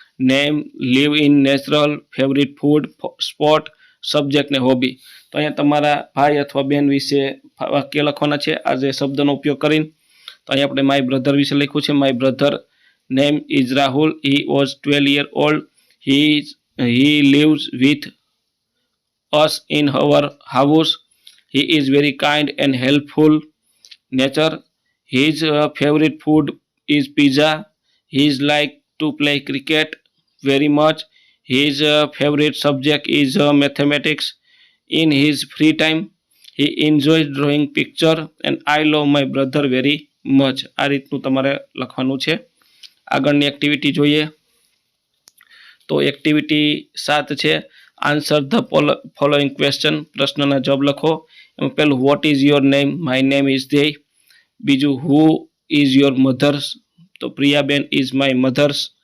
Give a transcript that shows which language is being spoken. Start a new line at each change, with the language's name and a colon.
English: Name, live in natural, favourite food, sport, subject ને hobby.
Gujarati: તો અહીંયા તમારા ભાઈ અથવા બહેન વિશે વાક્ય લખવાના છે આ જે શબ્દનો ઉપયોગ કરીને. તો અહીંયા આપણે માય બ્રધર વિશે લખ્યું છે.
English: My brother name is Rahul. He was 12 years old. He lives with us in our house. He is very kind and helpful nature. His favorite food is pizza. He like to play cricket very much. His favorite subject is mathematics. In his free time, he enjoys drawing picture and I love my brother very much.
Gujarati: આ રીતનું તમારે લખવાનું છે. આગળની activity જોઈએ. તો activity 7 છે,
English: Answer the following question.
Gujarati: પ્રશ્નના જવાબ લખો. એમાં પહેલું,
English: What is your name. My name is Dhyey. બીજું, who is your mothers. તો Priyaben is my mothers.